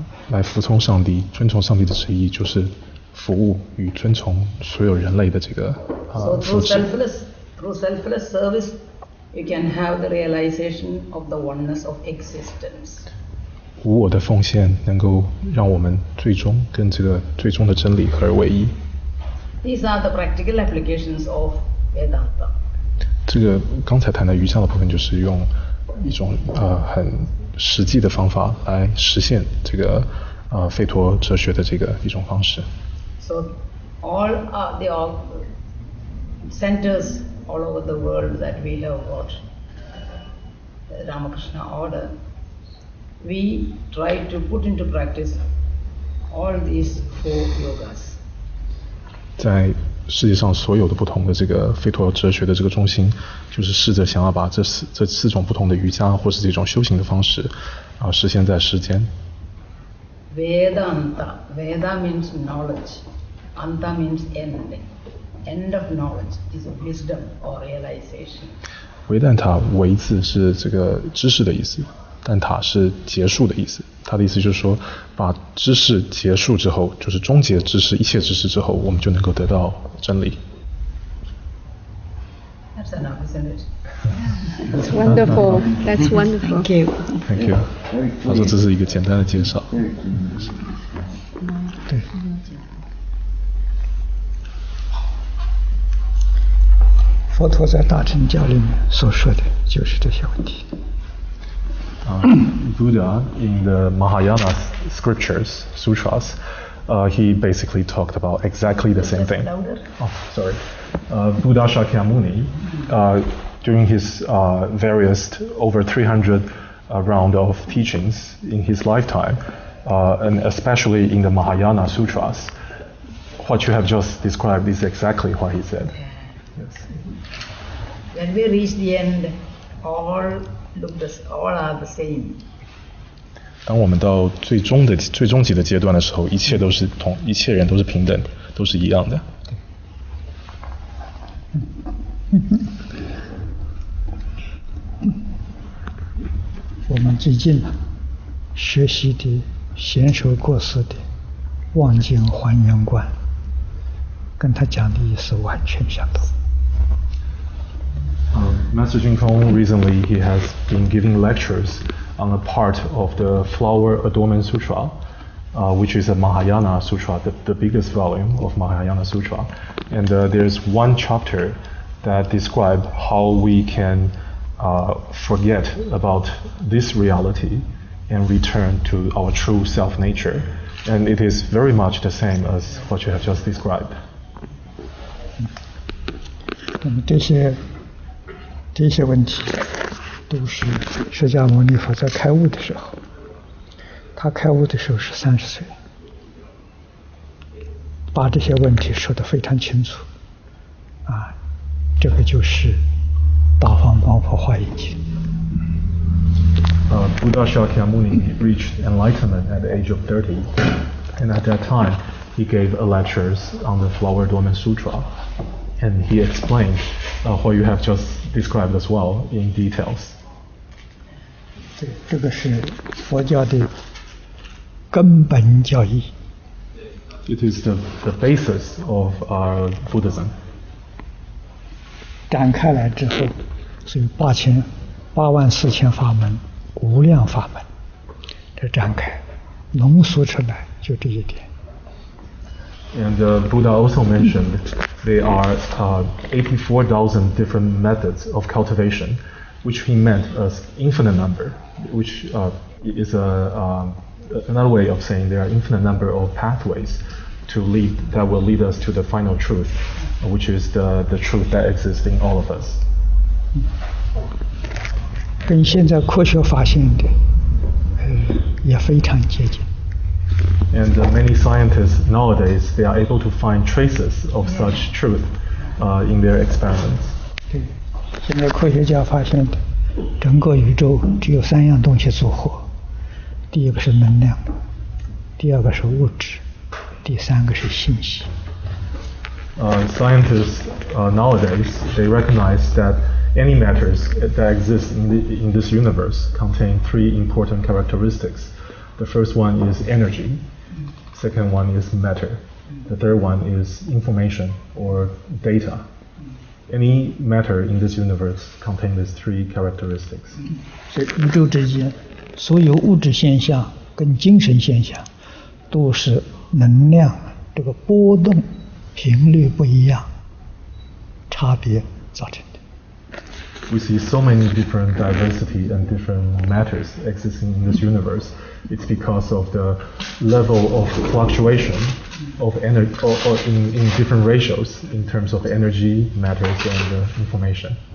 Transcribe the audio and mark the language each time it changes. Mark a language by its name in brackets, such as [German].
[Chinese] 来服从上帝，遵从上帝的旨意，就是服务与遵从所有人类的这个 [English] So through selfless service, you can have the realization of the oneness of existence. [Chinese] 无我的奉献能够让我们最终跟这个最终的真理合而为一。 [English] These are the practical applications of Vedanta. [Chinese] 这个刚才谈的瑜伽的部分，就是用一种很实际的方法来实现这个吠陀哲学的这个一种方式。 [English] So all the centers all over the world that we have got the Ramakrishna order, we try to put into practice all these 4 yogas. [Chinese] 在世界上所有的不同的这个吠陀哲学的这个中心，就是试着想要把这四种不同的瑜伽或是这种修行的方式实现在世间。 [English] Vedanta. Veda means knowledge. Anta means end. End of knowledge is wisdom or realization. [Chinese] 维蛋塔维字是这个知识的意思，蛋塔是结束的意思。他的意思就是说，把知识结束之后，就是终结知识，一切知识之后，我们就能够得到真理。 [English] That's enough, isn't it? That's wonderful. That's wonderful. Thank you. Thank you. [Chinese] 他说这是一个简单的介绍。对。佛陀在大乘教里面所说的就是这些问题。 [English] Buddha in the Mahayana scriptures, sutras, he basically talked about exactly the same thing. Oh, sorry. Buddha Shakyamuni, during his various over 300 round of teachings in his lifetime, and especially in the Mahayana sutras, what you have just described is exactly what he said. Yes. When we reach the end, all are the same. [Chinese] 当我们到最终极的阶段的时候，一切人都是平等，都是一样的。我们最近学习的贤首过世的望见还原观，跟他讲的意思完全相同。 [English] Master Jinkong recently he has been giving lectures on a part of the Flower Adornment Sutra, which is a Mahayana Sutra, the biggest volume of Mahayana Sutra. And there's one chapter that describes how we can forget about this reality and return to our true self-nature. And it is very much the same as what you have just described. [Chinese] 那么这些问题都是释迦牟尼佛在开悟的时候，他开悟的时候是30岁，把这些问题说得非常清楚，这个就是《大方广佛华严经》。 [English] Buddha Shakyamuni reached enlightenment at the age of 30, and at that time he gave lectures on the Flower Adornment Sutra, and he explained what you have just described as well in details. [Chinese] 这个是佛教的根本教义。 [English] It is the basis of our Buddhism. [Chinese] 展开来之后，是有84000法门，无量法门，这展开浓缩出来就这一点。 [English] And Buddha also mentioned there are 84,000 different methods of cultivation, which he meant as infinite number, which is another way of saying there are infinite number of pathways that will lead us to the final truth. which is the truth that exists in all of us. [Chinese] 跟现在科学发现的，也非常接近。 [English] And many scientists nowadays, they are able to find traces of such truth in their experiments. [Chinese] 对，现在科学家发现的，整个宇宙只有3样东西组合，第一个是能量，第二个是物质，第三个是信息。 [English] Scientists nowadays, they recognize that any matters that exist in this universe contain 3 important characteristics. The first one is energy, second one is matter, the third one is information or data. Any matter in this universe contain these 3 characteristics. [Chinese] 所以宇宙之间所有物质现象跟精神现象都是能量这个波动频率不一样差别造成的。 [English] We see so many different diversity and different matters existing in this universe. It's because of the level of fluctuation of energy or in different ratios in terms of energy, matters, and information.